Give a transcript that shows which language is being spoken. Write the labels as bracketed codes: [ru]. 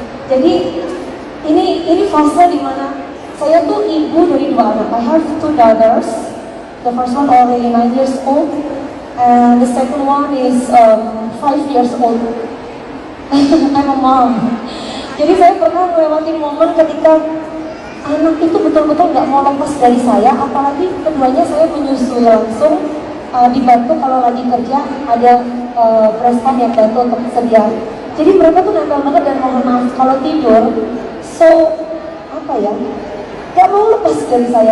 [id] Jadi ini fase dimana saya tuh ibu dari 2 anak. [en] I have 2 daughters. The first one already 9 years old, and the second one is 5 years old. I'm a mom. [id] Jadi saya pernah melewati momen ketika anak itu betul-betul nggak mau lepas dari saya, apalagi keduanya saya menyusui langsung, dibantu kalau lagi kerja ada breast pump yang bantu untuk sedia. Jadi mereka tuh nempel banget, dan mohon maaf kalau tidur, so apa ya, nggak mau lepas dari saya.